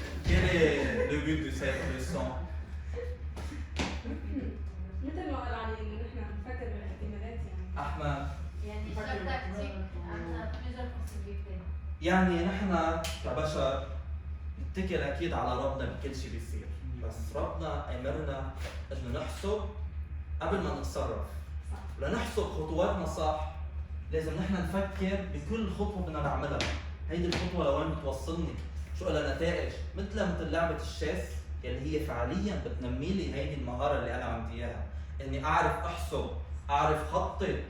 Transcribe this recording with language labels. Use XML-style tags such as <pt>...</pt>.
<fr>Quel est le but de cette leçon?</fr> <ar>مثل ما قال علي انه نحن نفكر بالاحتمالات يعني. أحمد. يعني</ar> <fr>chaque tactique a plusieurs possibilités.</fr> <ar>يعني نحن كبشر نتكل اكيد على ربنا بكل شيء بيصير، بس ربنا امرنا انه نحسب قبل ما نتصرف. لنحسب خطواتنا صح لازم نحن نفكر بكل خطوه بدنا نعملها، هيدي الخطوه لوين بتوصلني؟ شو لها نتائج؟ مثل لعبه الشيس يلي هي فعليا بتنمي لي هيدي المهاره اللي انا عندي اياها، اني اعرف احسب، اعرف خطط.</ar>